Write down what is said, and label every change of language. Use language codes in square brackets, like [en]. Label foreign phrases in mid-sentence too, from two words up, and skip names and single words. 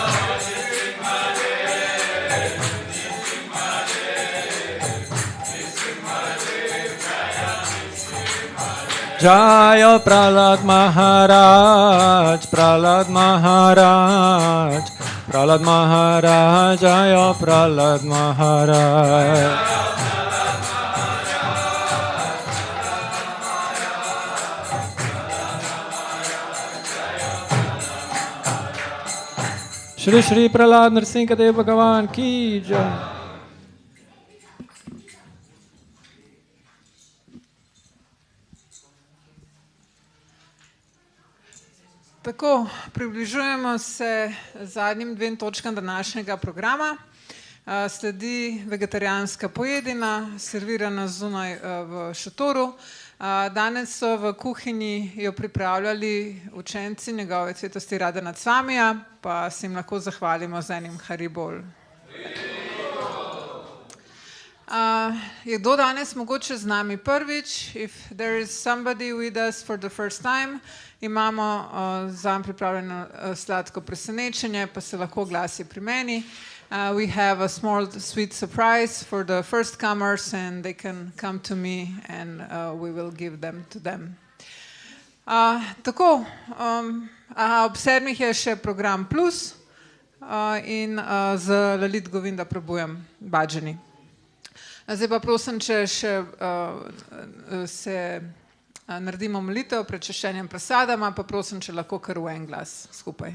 [sa] Jayo Prahlad Maharaj, Prahlad Maharaj, Prahlad Maharaj, Jayo Prahlad Maharaj. Shri Shri Prahlad Nrsingadev Bhagavan ki jai. [sl] Tako, približujemo se zadnjim 2 točkam današnjega programa. Sledi vegetarijanska pojedina, servirana zunaj v šotoru. Danes so v kuhinji jo pripravljali učenci njegove svetosti Radhanath Swamija, pa se jim lahko zahvalimo z enim haribol. Je kdo danes mogoče z nami prvič? [en] If there is somebody with us for the first time, [sl] imamo zanj pripravljeno sladko presenečenje, pa se lahko glasi pri meni. [en] We have a small sweet surprise for the first comers and they can come to me and we will give them to them. [sl] Tako, ob 7 je še program Plus in z Lalit Govinda prebujem Bhajani. Zdaj pa prosim, če še se naredimo molitev pred čiščenjem prasadama, pa prosim, če lahko kar v en glas skupaj.